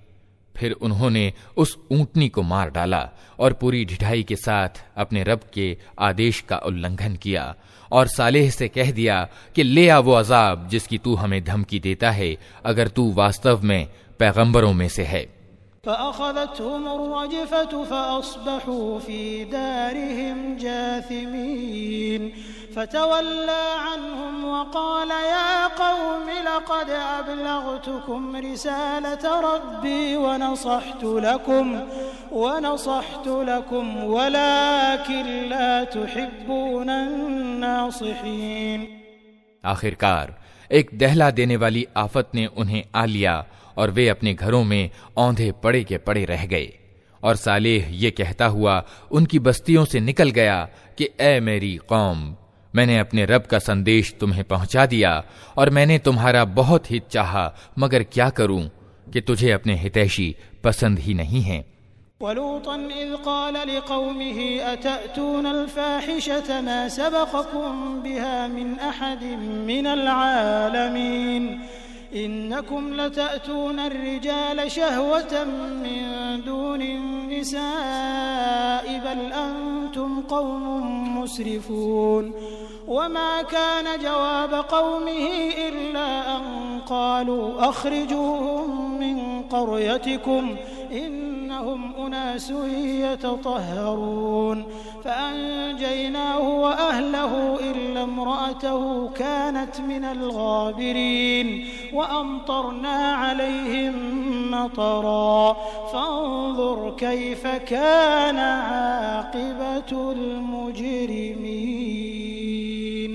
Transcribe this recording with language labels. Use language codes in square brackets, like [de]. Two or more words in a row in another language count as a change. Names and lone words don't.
[hi] फिर उन्होंने उस ऊंटनी को मार डाला और पूरी ढिठाई के साथ अपने रब के आदेश का उल्लंघन किया और सालेह से कह दिया कि ले आ वो अजाब जिसकी तू हमें धमकी देता है, अगर तू वास्तव में पैगंबरों में से है। [ar] فأخذتهم الرجفة فأصبحوا في دارهم جاثمين فتولى عنهم وقال يا قوم لقد أبلغتكم رسالة ربي ونصحت لكم ولكن لا تحبون الناصحين. [hi] आखिरकार एक दहला देने वाली आफत ने उन्हें आ लिया और वे अपने घरों में औंधे पड़े के पड़े रह गए। और सालेह ये कहता हुआ उनकी बस्तियों से निकल गया कि ए मेरी कौम, मैंने अपने रब का संदेश तुम्हें पहुंचा दिया और मैंने तुम्हारा बहुत हित चाहा, मगर क्या करूं कि तुझे अपने हितैषी पसंद ही नहीं हैं। [ar] ولوطا إذ قال لقومه أتأتون الفاحشة ما سبقكم بها من أحد من العالمين إنكم لتأتون الرجال شهوة من دون النساء بل أنتم قوم مسرفون وما كان جواب قومه إلا أن قالوا أخرجوهم من قريتكم إنهم أناس يتطهرون فأنجيناه وأهله إلا امرأته كانت من الغابرين وأمطرنا عليهم مطرا فانظر كيف كان عاقبة المجرمين.